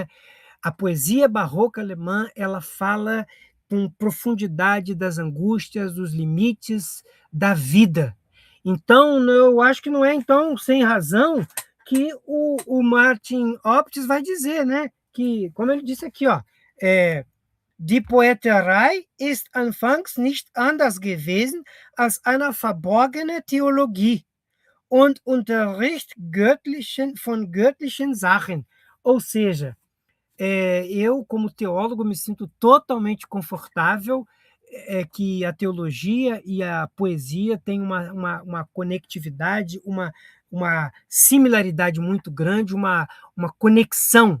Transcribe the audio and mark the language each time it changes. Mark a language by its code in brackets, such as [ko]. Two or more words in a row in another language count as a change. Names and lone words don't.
[pt] A poesia barroca alemã, ela fala com profundidade das angústias, dos limites da vida. Então, eu acho que não é então sem razão que o Martin Optis vai dizer, né? Que, como ele disse aqui, ó, [de] Die Poeterei ist anfangs nicht anders gewesen als eine verborgene Theologie und Unterricht von göttlichen Sachen. [pt] Ou seja, eu, como teólogo, me sinto totalmente confortável que a teologia e a poesia têm uma conectividade, uma similaridade muito grande, uma conexão.